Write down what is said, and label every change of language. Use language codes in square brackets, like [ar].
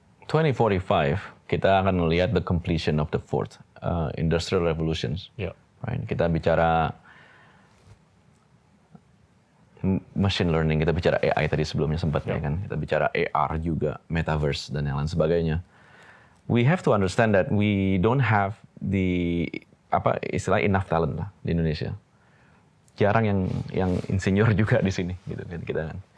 [en] 2045 [id] kita akan melihat [en] the completion of the fourth industrial revolutions. Right? [id] Kita bicara machine learning, kita bicara AI tadi sebelumnya sempat ya kan. Kita bicara AR juga, metaverse dan yang lain sebagainya. [en] We have to understand that we don't have the enough talent [id] lah di Indonesia. Jarang yang insinyur juga di sini gitu kan kita kan.